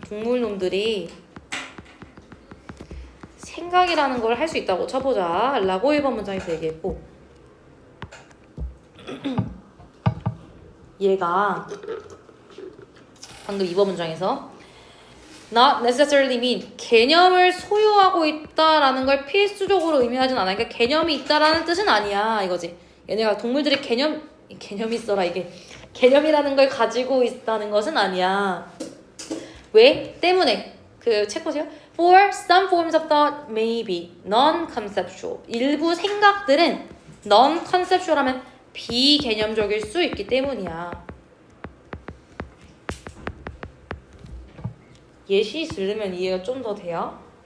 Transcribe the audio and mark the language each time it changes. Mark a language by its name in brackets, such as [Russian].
[Korean] 동물놈들이 생각이라는 걸 할 수 있다고 쳐보자 라고 1번 문장에서 얘기했고 얘가 방금 2번 문장에서 [English] not necessarily mean [Korean] 개념을 소유하고 있다라는 걸 필수적으로 의미하진 않아. 그러니까 개념이 있다라는 뜻은 아니야 이거지. 얘네가 동물들이 개념이 있어라 이게 개념이라는 걸 가지고 있다는 것은 아니야. 왜? 때문에 그 책 보세요. [English] For some forms of thought may be non-conceptual. [Korean] 일부 생각들은 non-conceptual하면 비개념적일 수 있기 때문이야. 예시 들으면 이해가 좀 더 돼요.